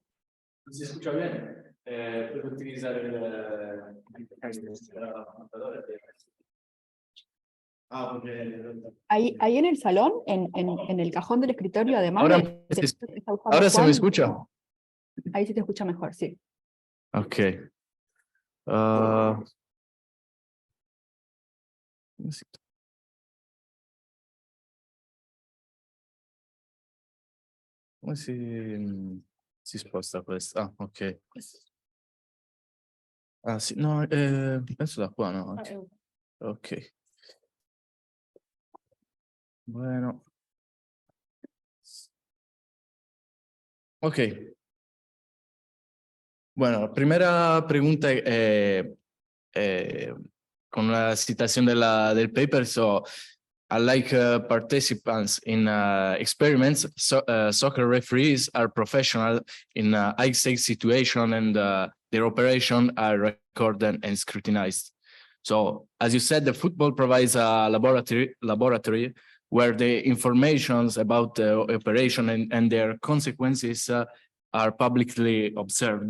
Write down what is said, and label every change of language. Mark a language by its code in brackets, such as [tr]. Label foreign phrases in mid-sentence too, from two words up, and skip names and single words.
[es] ¿Se escucha bien? Puedo utilizar el Ahí en el salón, en el cajón del escritorio, además ahora, de que está usando ahora se Juan, me escucha. Ahí se te escucha mejor, sí. [it] Ok. Come si sposta questo? Ah, ok. Ah, sì, no, penso da qua, no? [es] Ok. Bueno. Ok. Bueno, la primera pregunta con la citación del paper. [en] So, unlike participants in experiments, soccer referees are professional in high-stakes situation, and their operation are recorded and scrutinized. So, as you said, the football provides a laboratory where the informations about the operation and their consequences are publicly observed.